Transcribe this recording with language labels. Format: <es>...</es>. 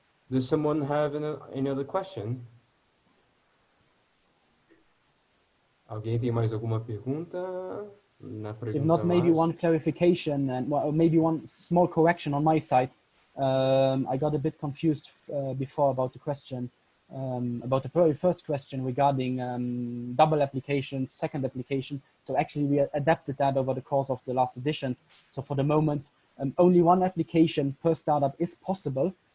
<en>Does someone have any other question?</en> <pt>Alguém tem mais alguma pergunta?</pt> <en>If not, maybe one clarification and maybe one small correction on my side. I got a bit confused before about the question, about the very first question regarding double applications, second application. So actually we adapted that over the course of the last editions. So for the moment, only one application per startup is possible.</en>